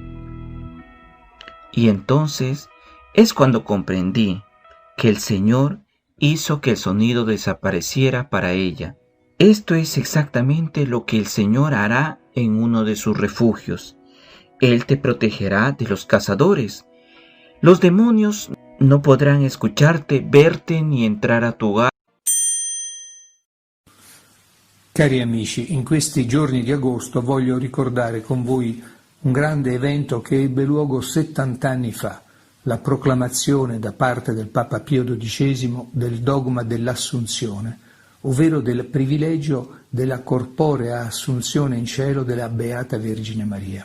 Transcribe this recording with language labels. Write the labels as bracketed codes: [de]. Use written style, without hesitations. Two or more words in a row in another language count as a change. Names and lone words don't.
[es] Y entonces es cuando comprendí que el Señor hizo que el sonido desapareciera para ella. Esto es exactamente lo que el Señor hará en uno de sus refugios. Él te protegerá de los cazadores. Los demonios no podrán escucharte, verte ni entrar a tu hogar. [it] Cari amici, in questi giorni di agosto voglio ricordare con voi un grande evento che ebbe luogo 70 anni fa, la proclamazione da parte del Papa Pio XII del dogma dell'Assunzione, ovvero del privilegio della corporea assunzione in cielo della Beata Vergine Maria.